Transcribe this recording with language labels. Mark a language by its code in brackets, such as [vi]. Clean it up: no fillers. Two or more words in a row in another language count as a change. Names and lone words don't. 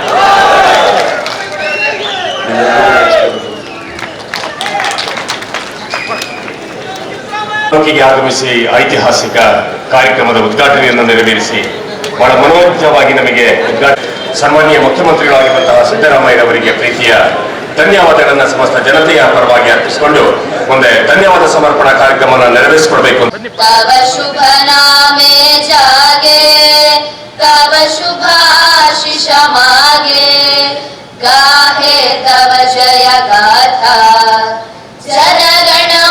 [kn] ತಾಲೂಕಿಗೆ ಆಗಮಿಸಿ ಐತಿಹಾಸಿಕ ಕಾರ್ಯಕ್ರಮದ ಉದ್ಘಾಟನೆಯನ್ನು ನೆರವೇರಿಸಿ ಬಹಳ ಮನೋಜ್ಞವಾಗಿ ನಮಗೆ ಸನ್ಮಾನ್ಯ ಮುಖ್ಯಮಂತ್ರಿಗಳಾಗಿರುವಂತಹ ಸಿದ್ದರಾಮಯ್ಯರವರಿಗೆ ಪ್ರೀತಿಯ ಧನ್ಯವಾದಗಳನ್ನು ಸಮಸ್ತ ಜನತೆಯ ಪರವಾಗಿ ಅರ್ಪಿಸಿಕೊಂಡು ಮುಂದೆ ಧನ್ಯವಾದ ಸಮರ್ಪಣಾ ಕಾರ್ಯಕ್ರಮವನ್ನು ನೆರವೇರಿಸಿಕೊಡ್ಬೇಕು. [bn] তব শুভ নামে জাগে তব শুভাশিস মাগে গাহে তব জয় গাথা জনগণ